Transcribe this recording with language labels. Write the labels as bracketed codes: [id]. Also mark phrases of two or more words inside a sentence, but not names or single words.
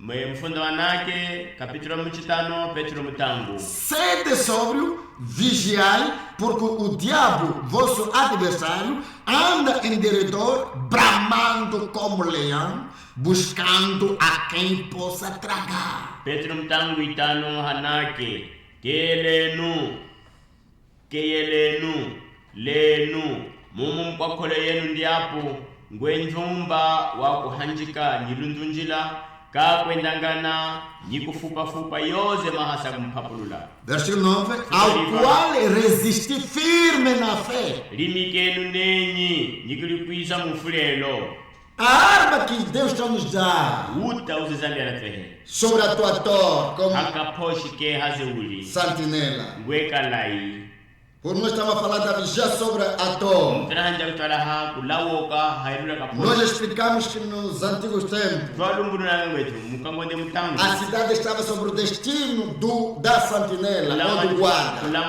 [cjk] Mfundo wanake capítulo 5 Petro mutangu. [pt] Sede sóbrio, vigiai, porque o diabo, vosso adversário, anda em derredor, bramando como leão, buscando a quem possa tragar. [cjk] Petro mutangu 5 hanake keyelenu lenu mumu mkwakole yenu ndiapo ngwenjumba wakuhanjika nyilundunjila kakwendangana nyikufupa yoze mahasa kumpapulula. [pt] Versículo 9, ao qual resisti firme na fé. [cjk] Limikenu nenyi nyikulikwisa mufulelo. [pt] A arma que Deus está nos dando sobre a tua torre como sentinela. Por nós estamos a falar da vigia sobre a torre. Nós explicamos que nos antigos tempos a cidade estava sobre o destino da sentinela ou do guarda.